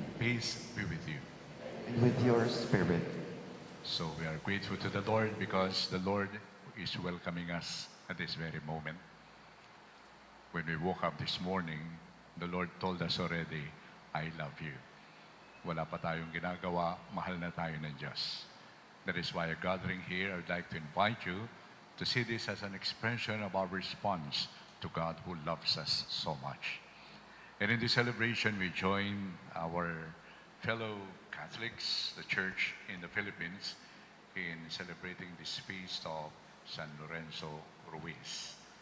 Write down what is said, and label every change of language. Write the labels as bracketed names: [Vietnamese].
[English] Peace be with you. And with your spirit. So we are grateful to the Lord because the Lord is welcoming us at this very moment. When we woke up this morning, the Lord told us already, I love you. [Filipino] Wala pa tayong ginagawa, mahal na tayo ng Diyos. [English] That is why a gathering here, I would like to invite you to see this as an expression of our response to God who loves us so much. And in this celebration, we join our fellow Catholics, the Church in the Philippines, in celebrating this feast of San Lorenzo Ruiz.